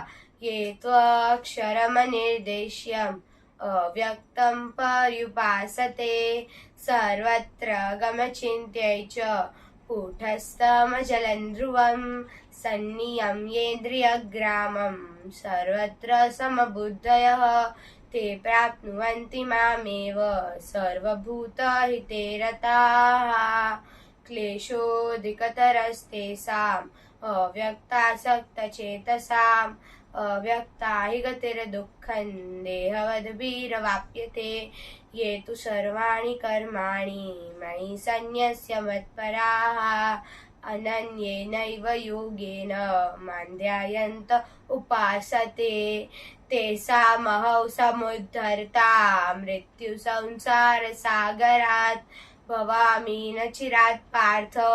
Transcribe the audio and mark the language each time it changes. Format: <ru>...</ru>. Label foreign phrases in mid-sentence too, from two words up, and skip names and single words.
<sa>ये त्वक्षरमनिर्देश्यम अव्यक्तं पर्युपासते सर्वत्र गमचिंत्य च कूटस्थमचलं ध्रुवं सन्नियम्येन्द्रियग्रामं सर्वत्र समबुद्धयः ते प्राप्नुवन्ति मामेव सर्वभूतहिते रताः. क्लेशोऽधिकतरस्तेषां अव्यक्तासक्तचेतसाम् अव्यक्ता हि गतिर्दुःखं देहवद्भिर्वाप्यते ये तु सर्वाणि कर्माणि मयि सन्न्यस्य मत्पराः अनन्येनैव योगेन मां ध्यायन्त उपासते तेषामहं समुद्धर्ता मृत्युसंसारसागरात् भवामि न चिरात् पार्थ</sa>